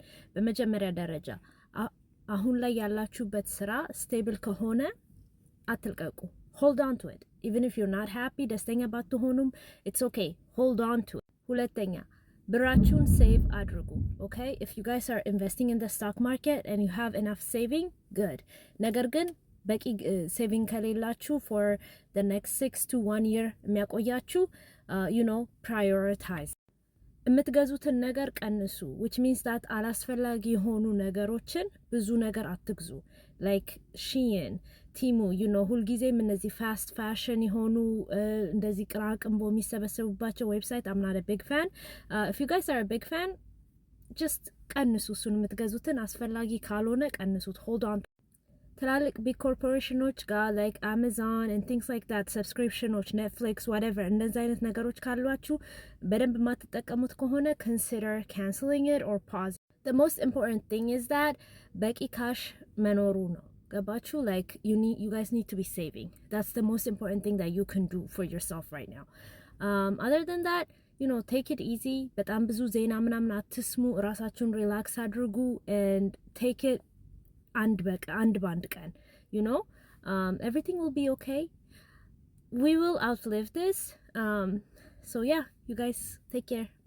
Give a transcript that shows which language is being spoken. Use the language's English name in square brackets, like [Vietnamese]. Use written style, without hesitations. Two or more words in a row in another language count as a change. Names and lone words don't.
[Amharic] በመጀመሪያ ደረጃ አሁን ላይ ያላችሁበት ስራ ስቴብል ከሆነ አትልቀቁ። [English] hold on to it even if you're not happy፣ [Amharic] ደስተኛ ባትሆኑም [English] it's okay፣ hold on to it። [Amharic] ሁለተኛ ብራችሁን ሴቭ አድርጉ። [English] okay if you guys are investing in the stock market and you have enough saving good። [Amharic] ነገር ግን በቂ ሴቪንግ ከሌላችሁ [English] for the next 6 to 1 year [Amharic] የሚያቆያችሁ prioritize የምትገዙትን ነገር ቀንሱ [English] which means that [Amharic] አላስፈላጊ የሆኑ ነገሮችን ብዙ ነገር አትግዙ like Shein, Temu, ሁልጊዜም እነዚህ [English] fast fashion [Amharic] የሆኑ እንደዚህ ቅራቅንቦ የሚሰበሰቡባቸው ዌብሳይት [English] I'm not a big fan. If you guys are a big fan, just [Amharic] ቀንሱ እሱን የምትገዙትን አስፈላጊ ካልሆነ ቀንሱት [English] hold on. [Amharic] ትላልቅ ቢግ ኮርፖሬሽኖች ጋር [English] like Amazon and things like that [Amharic] ሰብስክሪፕሽኖች Netflix whatever እንደዚህ አይነት ነገሮች ካሏችሁ በደንብ የማትጠቀሙት ከሆነ [English] consider canceling it or pause. The most important thing is that [Amharic] በቂ ካሽ መኖሩ ነው። ገባችሁ? [English] like you guys need to be saving. That's the most important thing that you can do for yourself right now. Other than that, take it easy. [Amharic] በጣም ብዙ ዜና ምናምን አትስሙ። ራሳችሁን ሪላክስ አድርጉ [English] and take it and band can, everything will be okay. We will outlive this. So yeah, you guys take care. Bye.